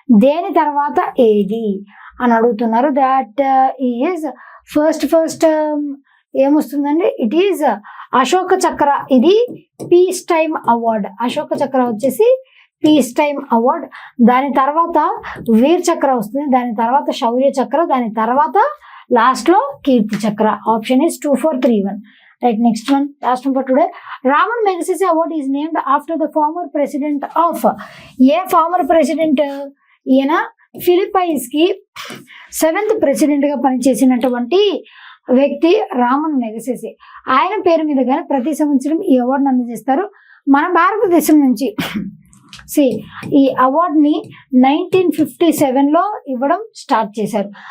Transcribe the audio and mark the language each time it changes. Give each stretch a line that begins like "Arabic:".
Telugu: దేని తర్వాత ఏది అని అడుగుతున్నారు.
English: that is
Telugu: first ఏమొస్తుందండి?
English: it is
Telugu: Ashoka చక్ర. ఇది పీస్ టైమ్ అవార్డ్. అశోక చక్ర వచ్చేసి పీస్ టైమ్ అవార్డ్. దాని తర్వాత వీర్ చక్ర వస్తుంది, దాని తర్వాత శౌర్య చక్ర, దాని తర్వాత లాస్ట్ లో కీర్తి చక్ర.
English: Option is 2, 4, 3, 1. Right, next one, last one for today. Raman Magsaysay Award is named after the former president of former president.
Telugu: ఈయన ఫిలిప్పైన్స్ కి 7th ప్రెసిడెంట్ గా పనిచేసినటువంటి వ్యక్తి రామన్ మెగసెసే. ఆయన పేరు మీద కానీ ప్రతి సంవత్సరం ఈ అవార్డును అందజేస్తారు. మన భారతదేశం నుంచి ఈ అవార్డుని 1957లో ఇవ్వడం స్టార్ట్ చేశారు.